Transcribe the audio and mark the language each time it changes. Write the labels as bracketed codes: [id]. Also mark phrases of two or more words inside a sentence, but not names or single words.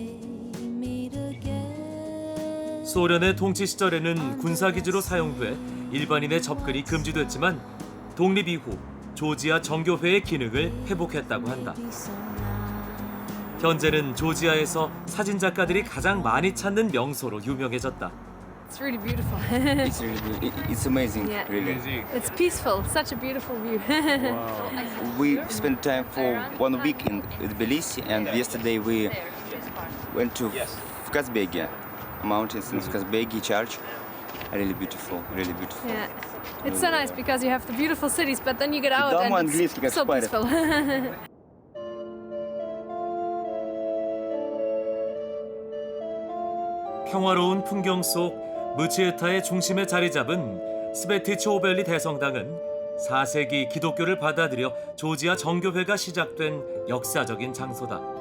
[ko] 소련의 통치 시절에는 군사기지로 사용돼 일반인의 접근이 금지됐지만 독립 이후 조지아 정교회의 기능을 회복했다고 한다. 현재는 조지아에서 사진작가들이 가장 많이 찾는 명소로 유명해졌다. [en] It's really beautiful. It's really, it's amazing, Yeah. really. It's peaceful. Such a beautiful view. We spent time for 1 week in Tbilisi, and yesterday we went to Kazbegi mountains in Kazbegi Church. Really beautiful, really beautiful. Yeah. It's so nice because you have the beautiful cities, but then you get out [ru] Дома [en] and [ru] английский [en] it's [ru] как [en] so [ru] в паре. [en] peaceful. [ko] 평화로운 풍경 속 무치에타의 중심에 자리 잡은 스베티초오벨리 대성당은 4세기 기독교를 받아들여 조지아 정교회가 시작된 역사적인 장소다.